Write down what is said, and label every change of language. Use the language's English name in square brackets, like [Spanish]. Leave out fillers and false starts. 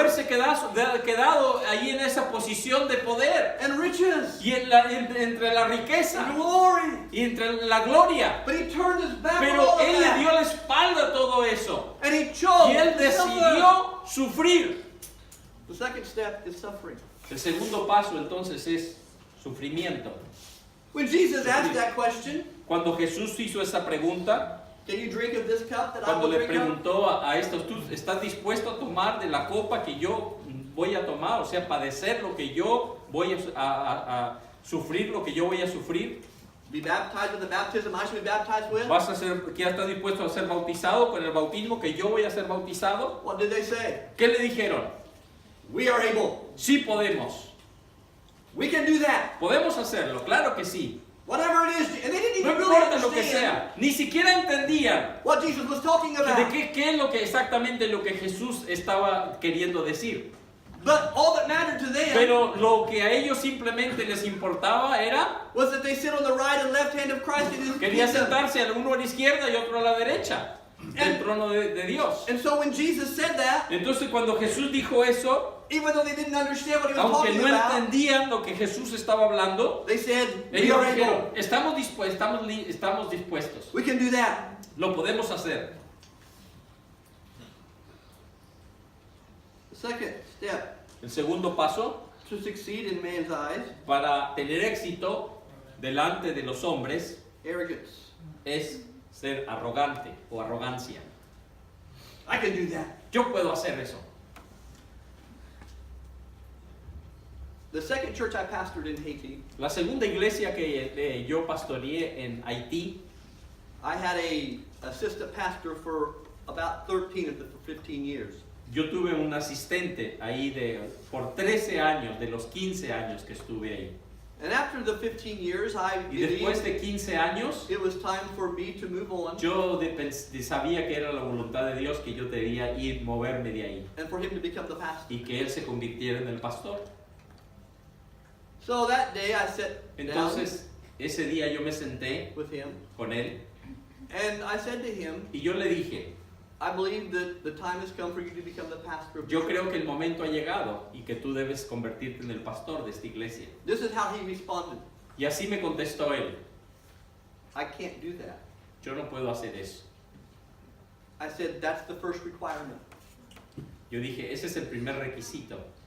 [Spanish] haberse quedado ahí en esa posición de poder. [English] and riches [Spanish] Y entre la riqueza [English] and glory. [Spanish] y entre la gloria. [English] But he turned his back on [Spanish] Pero [English] all of [Spanish] Él le dio [English] that. [Spanish] la espalda a todo eso. [English] And he chose [Spanish] Y Él [English] to suffer. [Spanish] decidió sufrir. [English] The second step is suffering. [Spanish] El segundo paso entonces es sufrimiento. [English] When Jesus asked that question, [Spanish] Cuando Jesús hizo esa pregunta, [English] can you drink of this cup that I [Spanish] cuando [English] will [Spanish] le [English] drink of? [Spanish] preguntó a estos, ¿tú estás dispuesto a tomar de la copa que yo voy a tomar? O sea, padecer lo que yo voy a sufrir, lo que yo voy a sufrir. [English] Be baptized with the baptism I should be baptized with? [Spanish] ¿Vas a ser, que ya estás dispuesto a ser bautizado con el bautismo que yo voy a ser bautizado? [English] What did they say? [Spanish] ¿Qué le dijeron? [English] We are able. [Spanish] Sí podemos. [English] We can do that. [Spanish] Podemos hacerlo, claro que sí. [English] Whatever it is. And they didn't [Spanish] No [English] even really [Spanish] importa lo que [English] understand [Spanish] sea. Ni siquiera entendían [English] what Jesus was talking [Spanish] de [English] about. [Spanish] qué es lo que exactamente lo que Jesús estaba queriendo decir. [English] But all that mattered to them [Spanish] Pero lo que a ellos simplemente les importaba era, [English] was that they sit on the right and left hand of Christ in his [Spanish] quería [English] kingdom. [Spanish] sentarse uno a la izquierda y otro a la derecha del trono de Dios. [English] And so when Jesus said that, [Spanish] Entonces cuando Jesús dijo eso, [English] even though they didn't understand what he was [Spanish] aunque [English] talking [Spanish] no [English] about, [Spanish] entendían lo que Jesús estaba hablando, [English] they said, we [Spanish] ellos [English] are [Spanish] dijeron, [English] able. [Spanish] estamos dispuestos, [English] We can do that. [Spanish] lo podemos hacer. [English] The second step [Spanish] El segundo paso, [English] to succeed in man's eyes, [Spanish] para tener éxito delante de los hombres, [English] arrogance. [Spanish] es ser arrogante o arrogancia. [English] I can do that. [Spanish] Yo puedo hacer eso. [English] The second church I pastored in Haiti, [Spanish] La segunda iglesia que yo pastoreé en Haití, [English] I had a assistant pastor for about 13 of the 15 years. [Spanish] yo tuve un asistente ahí por 13 años, de los 15 años que estuve ahí. [English] And after the 15 years, I [Spanish] Y después [English] believed [Spanish] de 15 años, [English] it was time for me to move on [Spanish] yo sabía que era la voluntad de Dios que yo debía moverme de ahí [English] and for him to become the pastor. [Spanish] y que Él se convirtiera en el pastor. [English] So that day I sat down [Spanish] Entonces, ese día yo me senté [English] with him [Spanish] con Él [English] and I said to him, [Spanish] y yo le dije, [English] I believe that the time has come for you to become the pastor of the [Spanish] yo [English] church. [Spanish] creo que el momento ha llegado y que tú debes convertirte en el pastor de esta iglesia. [English] This is how he responded. [Spanish] Y así me contestó él, [English] I can't do that. [Spanish] yo no puedo hacer eso. [English] I said, that's the first requirement. [Spanish] Yo dije, ese es el primer requisito.